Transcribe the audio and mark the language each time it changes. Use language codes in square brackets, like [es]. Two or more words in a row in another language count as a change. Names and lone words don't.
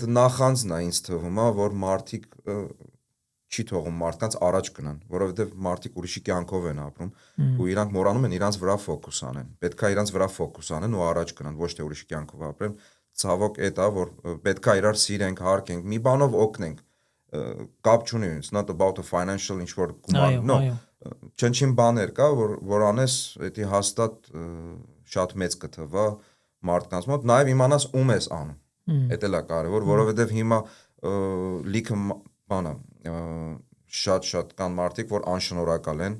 [hy] նախանցն է ինձ թվում, որ մարդիկ չի թողում մարդկանց առաջ գնան, որովհետև մարդիկ ուրիշի կյանքով են ապրում ու իրանք մոռանում են իրանց վրա ֆոկուս անեն։ Պետք է իրանց վրա ֆոկուս անեն ու առաջ գնան, ոչ թե ուրիշի կյանքով ապրեն։ Ցավոք այդ է, որ պետք է իրար սիրենք, հարգենք, մի բանով օգնենք։ Կապ չունի, [en] it's not about a financial [hy] ինչ որ գումար, no։ Չնչին բաներ կա, որ անես, դա հաստատ շատ մեծ կթվա մարդկանց մոտ, նաև իմանաս ում ես անում։ Դա էլ է կարևոր, որովհետև հիմա լիքը բանը շատ կան մարդիկ, որ անշնորհակալ են։